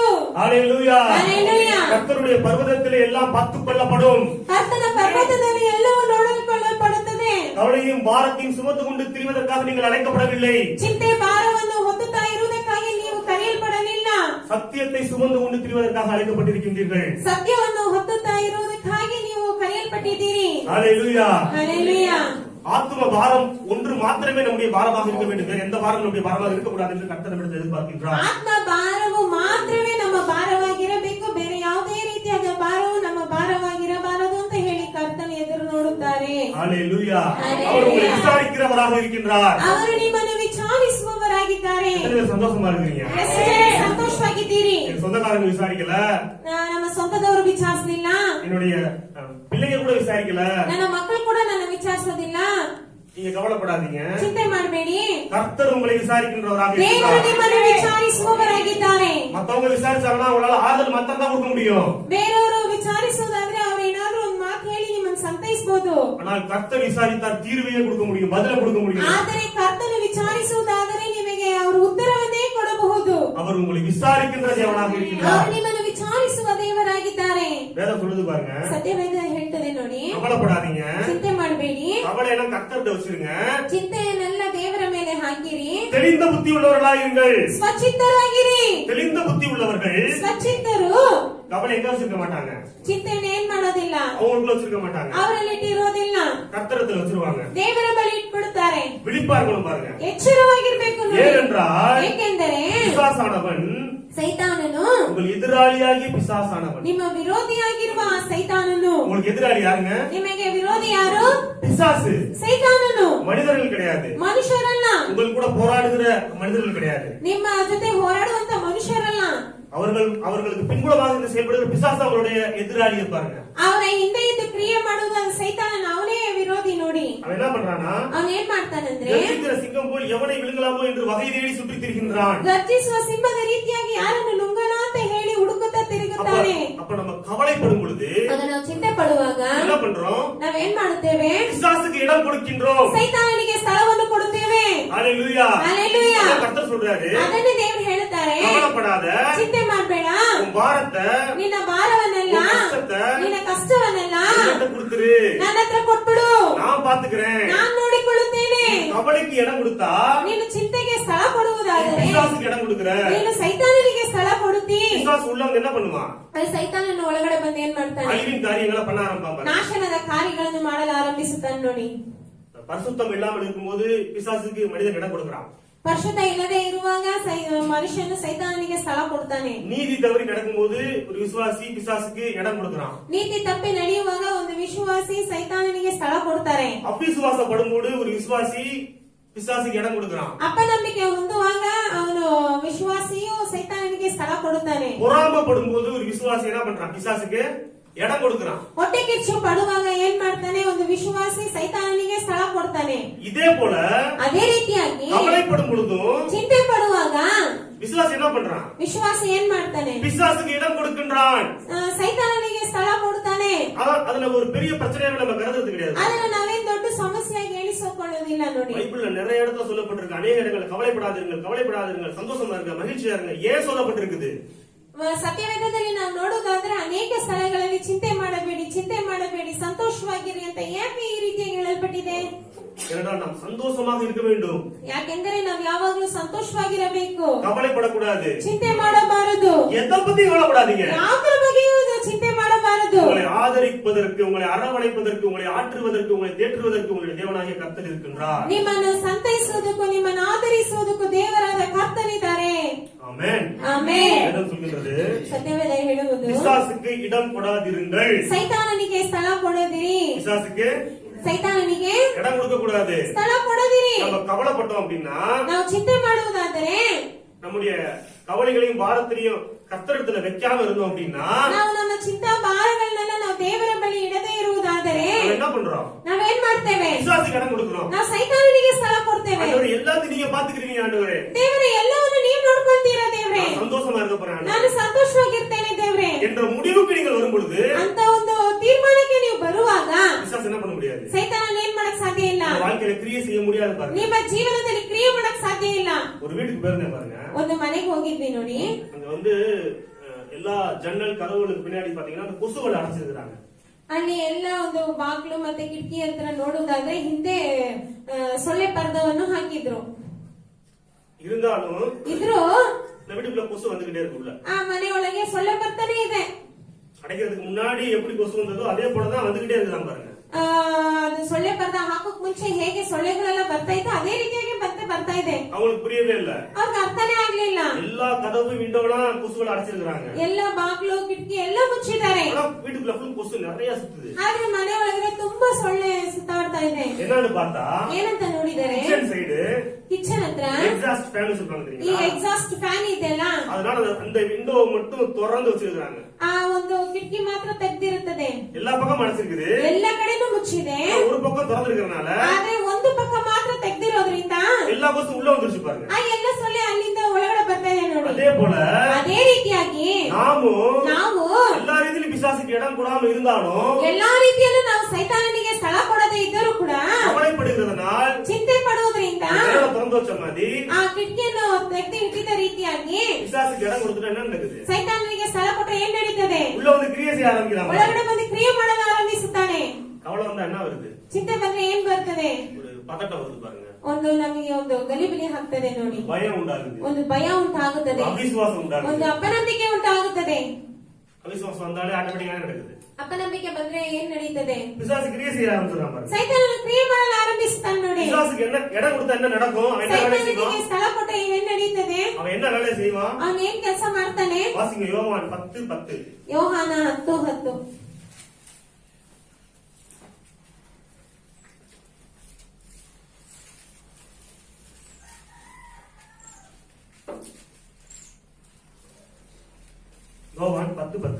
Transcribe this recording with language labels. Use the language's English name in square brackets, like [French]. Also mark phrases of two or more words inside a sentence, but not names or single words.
[Tamil] ஹல்லேலூயா. ஹல்லேலூயா. கர்த்தருடைய பர்வதத்திலே எல்லாம் பார்த்துக் கொள்ளப்படும். [Kannada] ಕರ್ತನ ಪರ್ವತದಲ್ಲಿ ಎಲ್ಲವೂ ನೋಡಿಕೊಳ್ಳಲ್ಪಡುತ್ತದೆ. [Tamil] கவலையும் பாரத்தையும் சுமந்து கொண்டு திரிவதற்காக நீங்கள் அழைக்கப்படவில்லை. [Kannada] ಚಿಂತೆ ಭಾರವನ್ನು ಹೊತ್ತುತ್ತಾ ಇರುವುದಕ್ಕಾಗಿ ನೀವು ಕರೆಯಲ್ಪಡಲಿಲ್ಲ. [Tamil] சத்தியத்தை சுமந்து கொண்டு திரிவதற்காக அழைக்கப்பட்டிருக்கின்றீர்கள். [Kannada] ಸತ್ಯವನ್ನು ಹೊತ್ತುತ್ತಾ ಇರುವುದಕ್ಕಾಗಿ ನೀವು ಕರೆಯಲ್ಪಟ್ಟಿದ್ದೀರಿ. [Tamil] ஹல்லேலூயா. ஹல்லேலூயா. ஆத்ம பாரம் ஒன்று மாத்திரமே நம்முடைய பாரமாக இருக்க வேண்டும். வேற எந்த பாரம் நம்முடைய பாரமாக இருக்கக்கூடாது என்று கர்த்தர் நம்மிடத்தில் எதிர்பார்க்கின்றார். [Kannada] ಆತ್ಮ ಭಾರವು ಮಾತ್ರವೇ ನಮ್ಮ ಭಾರವಾಗಿರಬೇಕು, ಬೇರೆ ಯಾವುದೇ ರೀತಿಯಾದ ಭಾರವು ನಮ್ಮ ಭಾರವಾಗಿರಬಾರದು ಅಂತ ಹೇಳಿ ಕರ್ತನ ಎದುರು ನೋಡುತ್ತಾರೆ. [Tamil] ஹல்லேலூயா. அவர் உங்களை விசாரிக்கிறவராக இருக்கின்றார். [Kannada] ಅವರು ನಿಮ್ಮನ್ನು ವಿಚಾರಿಸುವವರಾಗಿದ್ದಾರೆ. [Tamil] சந்தோஷமா இருக்கிறீங்க? [Kannada] ಸಂತೋಷವಾಗಿದ್ದೀರಿ. [Tamil] என் சொந்தக்காரங்க விசாரிக்கல, [Kannada] ನಮ್ಮ ಸ್ವಂತದವರು ವಿಚಾರಿಸಲಿಲ್ಲ, [Tamil] என்னுடைய பிள்ளைங்க கூட விசாரிக்கல, [Kannada] ನನ್ನ ಮಕ್ಕಳು ಕೂಡ ನನ್ನ ವಿಚಾರಿಸೋದಿಲ್ಲ. [Tamil] நீங்க கவலைப்படாதீங்க. [Kannada] ಚಿಂತೆ ಮಾಡಬೇಡಿ, [Tamil] கர்த்தர் உங்களை விசாரிக்கின்றவராக [Kannada] ದೇವರು [Tamil] இருக்கிறார். [Kannada] ನಿಮ್ಮನ್ನು ವಿಚಾರಿಸುವವರಾಗಿದ್ದಾರೆ. [Tamil] மத்தவங்க விசாரிச்சாங்கன்னா உங்களால ஆறுதல் மாத்திரம் தான் கொடுக்க முடியும். [Kannada] ಬೇರೆಯವರು ವಿಚಾರಿಸೋದಾದ್ರೆ ಅವ್ರು ಏನಾದ್ರು ಒಂದು ಮಾತು ಹೇಳಿ ನಿಮ್ಮನ್ನು ಸಂತೈಸಬಹುದು. [Tamil] ஆனால் கர்த்தர் விசாரித்தார் தீர்வையே கொடுக்க முடியும், பதில கொடுக்க முடியும். [Kannada] ಆದರೆ ಕರ್ತನು ವಿಚಾರಿಸುವುದಾದರೆ ನಿಮಗೆ ಅವರು ಉತ್ತರವನ್ನೇ ಕೊಡಬಹುದು. [Tamil] அவர் உங்களை விசாரிக்கின்ற தேவனாக இருக்கிறார். [Kannada] ಅವರು ನಿಮ್ಮನ್ನು ವಿಚಾರಿಸುವ ದೇವರಾಗಿದ್ದಾರೆ. [Tamil] வேதம் சொல்லுது பாருங்க, [Kannada] ಸತ್ಯವೇದ ಹೇಳ್ತದೆ ನೋಡಿ, [Tamil] கவலைப்படாதீங்க, [Kannada] ಚಿಂತೆ ಮಾಡಬೇಡಿ, [Tamil] கவலை எல்லாம் கர்த்தர்கிட்ட வச்சிருங்க, [Kannada] ಚಿಂತೆಯನ್ನೆಲ್ಲ ದೇವರ ಮೇಲೆ ಹಾಕಿರಿ, [Tamil] தெளிந்த புத்தி உள்ளவர்களாயிருங்கள். [Kannada] ಸ್ವಚಿತ್ತರಾಗಿರಿ. [Tamil] தெளிந்த புத்தி உள்ளவர்கள் [Kannada] ಸ್ವಚಿತ್ತರು [Tamil] கவலை எங்க வச்சிருக்க மாட்டாங்க, [Kannada] ಚಿಂತೆಯನ್ನು ಏನ್ ಮಾಡೋದಿಲ್ಲ, [Tamil] அவங்களுக்குள்ள வச்சிருக்க மாட்டாங்க, [Kannada] ಅವರಲ್ಲಿ ಇಟ್ಟಿರೋದಿಲ್ಲ, [Tamil] கர்த்தரத்துல வச்சிருவாங்க. [Kannada] ದೇವರ ಬಳಿ ಇಟ್ಬಿಡ್ತಾರೆ. [Tamil] விழிப்பா இருக்கணும் பாருங்க. [Kannada] ಎಚ್ಚರವಾಗಿರ್ಬೇಕು ನೋಡಿ. [Tamil] ஏனென்றால் [Kannada] ಏಕೆಂದರೆ [Tamil] பிசாசானவன் [Kannada] ಸೈತಾನನು [Tamil] உங்கள் எதிராளியாகிய பிசாசானவன். [Kannada] ನಿಮ್ಮ ವಿರೋಧಿಯಾಗಿರುವ ಆ ಸೈತಾನನು. [Tamil] உங்களுக்கு எதிராளி யாருங்க? [Kannada] ನಿಮಗೆ ವಿರೋಧಿ ಯಾರು? [Tamil] பிசாசு. [Kannada] ಸೈತಾನನು. [Tamil] மனிதர்கள் கிடையாது, [Kannada] ಮನುಷ್ಯರಲ್ಲ. [Tamil] உங்கள் கூட போராடுகிற மனிதர்கள் கிடையாது. [Kannada] ನಿಮ್ಮ ಜೊತೆ ಹೋರಾಡುವಂತ ಮನುಷ್ಯರಲ್ಲ. [Tamil] அவர்களுக்கு பின்புலமாக இருந்து செயல்படுகிற பிசாசு அவங்களுடைய எதிராளி இருப்பாருங்க. [Kannada] ಅವರ ಹಿಂದೆ ಇದ್ದು ಕ್ರಿಯೆ ಮಾಡುವುದು ಸೈತಾನನ, ಅವನೇ ವಿರೋಧಿ ನೋಡಿ. [Tamil] அவன் என்ன பண்றானா, [Kannada] ಅವನ್ ಏನ್ ಮಾಡ್ತಾನಂದ್ರೆ [Tamil] கர்ஜிக்கிற சிங்கம் போல் எவனை விழுங்கலாமோ என்று வகை தேடி சுற்றித் திரிகின்றான். [Kannada] ಗರ್ಜಿಸುವ ಸಿಂಹದ ರೀತಿಯಾಗಿ ಯಾರನ್ನು ನುಂಗನ ಅಂತ ಹೇಳಿ ಹುಡುಕುತ್ತಾ ತಿರುಗುತ್ತಾನೆ. [Tamil] அப்ப நம்ம கவலைப்படும் பொழுது [Kannada] ಆಗ ನಾವು ಚಿಂತೆ ಪಡುವಾಗ [Tamil] என்ன பண்றோம்? [Kannada] ನಾವೇನ್ ಮಾಡುತ್ತೇವೆ? [Tamil] பிசாசுக்கு இடம் கொடுக்கின்றோம். [Kannada] ಸೈತಾನನಿಗೆ ಸ್ಥಳವನ್ನು ಕೊಡುತ್ತೇವೆ. [Tamil] ஹalleluya. ஹalleluya. கர்த்தர் சொல்றாரு, [Kannada] ಅದನ್ನೇ ದೇವರು ಹೇಳ್ತಾರೆ, [Tamil] கவலைப்படாத, [Kannada] ಚಿಂತೆ ಮಾಡಬೇಡ, [Tamil] உன் பாரத்தை, [Kannada] ನಿನ್ನ ಭಾರವನ್ನೆಲ್ಲ, [Tamil] உன் கஷ்டத்தை [Kannada] ನಿನ್ನ ಕಷ್ಟವನ್ನೆಲ್ಲ [Tamil] என்கிட்ட கொடுத்துரு, [Kannada] ನನ್ನ ಹತ್ರ ಕೊಟ್ಬಿಡು, [Tamil] நான் பாத்துக்கிறேன். [Kannada] ನಾನು ನೋಡಿಕೊಳ್ಳುತ್ತೇನೆ. [Tamil] கவலைக்கு இடம் கொடுத்தா [Kannada] ನೀನು ಚಿಂತೆಗೆ ಸ್ಥಳ ಕೊಡುವುದಾದರೆ [Tamil] பிசாசுக்கு இடம் கொடுக்கிற. [Kannada] ನೀನು ಸೈತಾನನಿಗೆ ಸ್ಥಳ ಕೊಡುತ್ತಿ. [Tamil] பிசாசு உள்ளவங்க என்ன பண்ணுவான்? [Kannada] ಅದು ಸೈತಾನನ ಒಳಗಡೆ ಬಂದು ಏನ್ ಮಾಡ್ತಾನೆ? [Tamil] அழிவின் காரியங்களை பண்ண ஆரம்பிப்பாங்க. [Kannada] ನಾಶನದ ಕಾರ್ಯಗಳನ್ನು ಮಾಡಲು ಆರಂಭಿಸುತ್ತಾನೆ ನೋಡಿ. [Tamil] பரிசுத்தம் இல்லாமல் இருக்கும்போது பிசாசுக்கு மனிதன் இடம் கொடுக்கிறான். [Kannada] ಪರಿಶುದ್ಧ ಇಲ್ಲದೆ ಇರುವಾಗ ಮನುಷ್ಯನು ಸೈತಾನನಿಗೆ ಸ್ಥಳ ಕೊಡ್ತಾನೆ. [Tamil] நீதி தவறி நடக்கும்போது ஒரு விசுவாசி பிசாசுக்கு இடம் கொடுக்கிறான். [Kannada] ನೀತಿ ತಪ್ಪಿ ನಡೆಯುವಾಗ ಒಂದು ವಿಶ್ವಾಸಿ ಸೈತಾನನಿಗೆ ಸ್ಥಳ ಕೊಡ್ತಾರೆ. [Tamil] அவிசுவாசப்படும்போது ஒரு விசுவாசி பிசாசுக்கு இடம் கொடுக்கிறான். [Kannada] ಅಪನಂಬಿಕೆ ಹೊಂದುವಾಗ ಅವನು ವಿಶ್ವಾಸಿಯು ಸೈತಾನನಿಗೆ ಸ್ಥಳ ಕೊಡುತ್ತಾನೆ. [Tamil] பொறாமப்படும்போது ஒரு விசுவாசி என்ன பண்றான்? பிசாசுக்கு இடம் கொடுக்கிறான். [Kannada] ಹೊಟ್ಟೆ ಕಿಚ್ಚು ಪಡುವಾಗ ಏನ್ ಮಾಡ್ತಾನೆ? ಒಂದು ವಿಶ್ವಾಸಿ ಸೈತಾನನಿಗೆ ಸ್ಥಳ ಕೊಡ್ತಾನೆ. [Tamil] இதே போல [Kannada] ಅದೇ ರೀತಿಯಾಗಿ [Tamil] கவலைப்படும் பொழுதும் [Kannada] ಚಿಂತೆ ಪಡುವಾಗ [Tamil] விசுவாசி என்ன பண்றான்? [Kannada] ವಿಶ್ವಾಸಿ ಏನ್ ಮಾಡ್ತಾನೆ? [Tamil] பிசாசுக்கு இடம் கொடுக்கின்றான். [Kannada] ಸೈತಾನನಿಗೆ ಸ್ಥಳ ಕೊಡ್ತಾನೆ. [Tamil] அதுல ஒரு பெரிய பிரச்சனையாக நம்ம கருதுறது கிடையாது. [Kannada] ಅದನ್ನ ನಾವೇನ್ ದೊಡ್ಡ ಸಮಸ್ಯೆಯಾಗಿ ಎಣಿಸಿಕೊಳ್ಳೋದಿಲ್ಲ ನೋಡಿ. [Tamil] பைபிள்ல நிறைய இடத்துல சொல்லப்பட்டிருக்கு, அநேக இடங்கள் கவலைப்படாதீர்கள், கவலைப்படாதீர்கள், சந்தோஷமா இருங்க, மகிழ்ச்சியா இருங்க. ஏன் சொல்லப்பட்டிருக்குது? [Kannada] ಸತ್ಯವೇದದಲ್ಲಿ ನಾವು ನೋಡುವುದಾದ್ರೆ ಅನೇಕ ಸ್ಥಳಗಳಲ್ಲಿ ಚಿಂತೆ ಮಾಡಬೇಡಿ, ಚಿಂತೆ ಮಾಡಬೇಡಿ, ಸಂತೋಷವಾಗಿರಿ ಅಂತ ಯಾಕೆ ಈ ರೀತಿಯಾಗಿ ಹೇಳಲ್ಪಟ್ಟಿದೆ? [Tamil] ஏனென்றால் நாம் சந்தோஷமாக இருக்க வேண்டும். [Kannada] ಯಾಕೆಂದರೆ ನಾವು ಯಾವಾಗಲೂ ಸಂತೋಷವಾಗಿರಬೇಕು, [Tamil] கவலைப்படக்கூடாது, [Kannada] ಚಿಂತೆ ಮಾಡಬಾರದು, [Tamil] எதை பத்தி கவலைப்படாதீங்க. [Kannada] ಯಾವುದರ ಬಗ್ಗೆಯೂ ಚಿಂತೆ ಮಾಡಬಾರದು. [Tamil] உங்களை ஆதரிப்பதற்கு, உங்களை அரவணைப்பதற்கு, உங்களை ஆற்றுவதற்கு, உங்களை தேற்றுவதற்கு உங்களுடைய தேவனாகிய கர்த்தர் இருக்கின்றார். [Kannada] ನಿಮ್ಮನ್ನು ಸಂತೈಸುವುದಕ್ಕೂ ನಿಮ್ಮನ್ನು ಆದರಿಸುವುದಕ್ಕೂ ದೇವರಾದ ಕರ್ತನಿದ್ದಾರೆ. [Tamil] ஆமென். [Kannada] ಆಮೆನ್. [Tamil] வேதம் சொல்கிறது, [Kannada] ಸತ್ಯವೇದ ಹೇಳುವುದು, [Tamil] பிசாசுக்கு இடம் கொடாதிருங்கள். [Kannada] ಸೈತಾನನಿಗೆ ಸ್ಥಳ ಕೊಡದಿರಿ, [Tamil] பிசாசுக்கு [Kannada] ಸೈತಾನನಿಗೆ [Tamil] இடம் கொடுக்க கூடாது. [Kannada] ಸ್ಥಳ ಕೊಡದಿರಿ. [Tamil] நம்ம கவலைப்பட்டோம் அப்படின்னா [Kannada] ನಾವು ಚಿಂತೆ ಮಾಡುವುದಾದರೆ, [Tamil] நம்முடைய கவலைகளையும் பாரத்திலையும் கர்த்தரிடத்துல வைக்காம இருந்தோம் அப்படின்னா [Kannada] ನಾವು ನಮ್ಮ ಚಿಂತಾ ಭಾರಗಳನ್ನೆಲ್ಲ ನಾವು ದೇವರ ಬಳಿ ಇಡದೇ ಇರುವುದಾದರೆ [Tamil] நம்ம என்ன பண்றோம்? [Kannada] ನಾವೇನ್ ಮಾಡ್ತೇವೆ? [Tamil] பிசாசுக்கு இடம் கொடுக்கிறோம். [Kannada] ನಾವು ಸೈತಾನನಿಗೆ ಸ್ಥಳ ಕೊಡ್ತೇವೆ. [Tamil] ஆண்டவரே, எல்லாத்தையும் நீங்க பாத்துக்கிறீங்க ஆண்டவரே, [Kannada] ದೇವರೇ, ಎಲ್ಲವನ್ನು ನೀವು ನೋಡ್ಕೊಳ್ತೀರಾ ದೇವ್ರೆ, [Tamil] நான் சந்தோஷமா இருக்க போறேன் ஆண்டவரே [Kannada] ನಾನು ಸಂತೋಷವಾಗಿರ್ತೇನೆ ದೇವ್ರೆ [Tamil] என்ற முடிவுக்கு நீங்கள் வரும் பொழுது [Kannada] ಅಂತ ಒಂದು ತೀರ್ಮಾನಕ್ಕೆ ನೀವು ಬರುವಾಗ [Tamil] பிசாசு என்ன பண்ண முடியாது? [Kannada] ಸೈತಾನ ಏನ್ ಮಾಡಕ್ ಸಾಧ್ಯ ಇಲ್ಲ. [Tamil] உங்க வாழ்க்கையில கிரியை செய்ய முடியாது பாருங்க. [Kannada] ನಿಮ್ಮ ಜೀವನದಲ್ಲಿ ಕ್ರಿಯೆ ಮಾಡಕ್ ಸಾಧ್ಯ ಇಲ್ಲ. [Tamil] ஒரு வீட்டுக்கு போயிருந்தேன் பாருங்க. [Kannada] ಒಂದು ಮನೆಗೆ ಹೋಗಿದ್ವಿ ನೋಡಿ. [Tamil] அங்க வந்து எல்லா ஜன்னல் கதவுகளுக்கு பின்னாடி பாத்தீங்கன்னா அந்த கொசுகளை அடைச்சிருக்காங்க. [Kannada] ಅಲ್ಲಿ ಎಲ್ಲ ಒಂದು ಬಾಗ್ಲು ಮತ್ತೆ ಕಿಟಕಿ ಹತ್ರ ನೋಡುವುದಾದ್ರೆ ಹಿಂದೆ ಸೊಳ್ಳೆ ಪರ್ದವನ್ನು ಹಾಕಿದ್ರು. [Tamil] இருந்தாலும் [Kannada] ಇದ್ರು [Tamil] இந்த வீட்டுக்குள்ள கொசு வந்துகிட்டே இருக்குல்ல. [Kannada] ಆ ಮನೆಯೊಳಗೆ ಸೊಳ್ಳೆ ಬರ್ತಾನೆ ಇದೆ. [Tamil] அடைக்கிறதுக்கு முன்னாடி எப்படி கொசு வந்ததோ அதே போலதான் வந்துகிட்டே இருக்குதான் பாருங்க. [Kannada] ಅದು ಸೊಳ್ಳೆ ಪರ್ದ ಹಾಕೋಕ್ ಮುಂಚೆ ಹೇಗೆ ಸೊಳ್ಳೆಗಳೆಲ್ಲ ಬರ್ತಾ ಇತ್ತು ಅದೇ ರೀತಿಯಾಗಿ ಮತ್ತೆ ಬರ್ತಾ ಇದೆ. [Tamil] அவங்களுக்கு புரியவே இல்ல. [Kannada] ಅವ್ರಿಗೆ ಅರ್ಥನೇ ಆಗ್ಲಿಲ್ಲ. [Tamil] எல்லா கதவு விண்டோலாம் கொசுகளை அடைச்சிருக்காங்க. [Kannada] ಎಲ್ಲ ಬಾಗ್ಲು ಕಿಟಕಿ ಎಲ್ಲ ಮುಚ್ಚಿದ್ದಾರೆ. [Tamil] வீட்டுக்குள்ள ஃபுல் கொசு நிறைய சுத்துது. [Kannada] ಆದ್ರೆ ಮನೆ ಒಳಗಡೆ ತುಂಬಾ ಸೊಳ್ಳೆ ಸುತ್ತಾಡ್ತಾ ಇದೆ. [Tamil] என்னன்னு பார்த்தா [Kannada] ಏನಂತ ನೋಡಿದರೆ [English] kitchen side [Kannada] ಕಿಚನ್ ಹತ್ರ [English] exhaust fan [Tamil] வச்சிருக்காங்க [Kannada] ಈ [Tamil] தெரியுமா? [English] exhaust fan [Kannada] ಇದೆಲ್ಲ, [Tamil] அதனால அந்த விண்டோ மட்டும் திறந்து வச்சிருக்காங்க. [Kannada] ಆ ಒಂದು ಕಿಟಕಿ ಮಾತ್ರ ತೆಗ್ದಿರುತ್ತದೆ. [Tamil] எல்லா பக்கம் அடைச்சிருக்குது, [Kannada] ಎಲ್ಲ ಕಡೆನೂ ಮುಚ್ಚಿದೆ. [Tamil] ஒரு பக்கம் திறந்திருக்கிறதுனால [Kannada] ಆದ್ರೆ ಒಂದು ಪಕ್ಕ ಮಾತ್ರ ತೆಗ್ದಿರೋದ್ರಿಂದ [Tamil] எல்லா கொசு உள்ள வந்துருச்சு பாருங்க. [Kannada] ಆ ಎಲ್ಲ ಸೊಳ್ಳೆ ಅಲ್ಲಿಂದ ಒಳಗಡೆ ಬರ್ತಾ ಇದೆ ನೋಡಿ. [Tamil] அதே போல [Kannada] ಅದೇ ರೀತಿಯಾಗಿ ನಾವು [Tamil] எல்லா ரீதியிலும் பிசாசுக்கு இடம் கொடாம இருந்தாலும் [Kannada] ಎಲ್ಲಾ ರೀತಿಯಲ್ಲೂ ನಾವು ಸೈತಾನನಿಗೆ ಸ್ಥಳ ಕೊಡದೇ ಇದ್ದರೂ ಕೂಡ [Tamil] கவலைப்படுகிறதுனால் [Kannada] ಚಿಂತೆ ಪಡುವುದರಿಂದ [Tamil] திறந்து வச்ச மாதிரி [Kannada] ಆ ಕಿಟಕಿಯನ್ನು ತೆಗೆದು ಇಟ್ಟಿದ್ದ ರೀತಿಯಾಗಿ [Tamil] பிசாசுக்கு இடம் கொடுத்துட்டா என்ன நடக்குது? [Kannada] ಸೈತಾನನಿಗೆ ಸ್ಥಳ ಕೊಟ್ಟರೆ ಏನ್ ನಡೀತದೆ? [Tamil] உள்ள வந்து கிரியை செய்ய ஆரம்பிக்கிறாங்க. [Kannada] ಒಳಗಡೆ ಬಂದು ಕ್ರಿಯೆ ಮಾಡಲು ಆರಂಭಿಸುತ್ತಾನೆ. [Tamil] கவலை வந்தா என்ன வருது? [Kannada] ಚಿಂತೆ ಬಂದ್ರೆ ಏನ್ ಬರ್ತದೆ? [Tamil] ஒரு பதட்டம் வருது பாருங்க. [Kannada] ಒಂದು ನಮಗೆ ಒಂದು ಗಲಿಬಿಲಿ ಆಗ್ತದೆ ನೋಡಿ. [Tamil] பயம் உண்டாகுது, [Kannada] ಒಂದು ಭಯ ಉಂಟಾಗುತ್ತದೆ, [Tamil] அவிசுவாசம் [Kannada] ಒಂದು [Tamil] உண்டாகுது. [Kannada] ಅಪನಂಬಿಕೆ ಉಂಟಾಗುತ್ತದೆ. [Tamil] அவிசுவாசம் வந்தாலே ஆட்டோமேட்டிக்கா நடக்குது. [Kannada] ಅಪನಂಬಿಕೆ ಬಂದ್ರೆ ಏನ್ ನಡೀತದೆ? [Tamil] பிசாசு கிரியை செய்ய ஆரம்பிச்சிடறான் பாருங்க. [Kannada] ಸೈತಾನನು ಕ್ರಿಯೆ ಮಾಡಲು ಆರಂಭಿಸ್ತಾನೆ ನೋಡಿ. [Tamil] பிசாசுக்கு என்ன இடம் கொடுத்தா என்ன நடக்கும்? அவன் என்ன வேலை செய்வான்? [Kannada] ಸೈತಾನನಿಗೆ ಸ್ಥಳ ಕೊಟ್ಟರೆ ಏನ್ ನಡೀತದೆ? [Tamil] அவன் என்ன வேலை செய்வான்? [Kannada] ಅವನು ಏನ್ ಕೆಲಸ ಮಾಡ್ತಾನೆ? [Tamil] வாசிங்க யோவான் 10:10. [Kannada] ಯೋಹಾನ 10:10. [Tamil] யோவான் 10:10.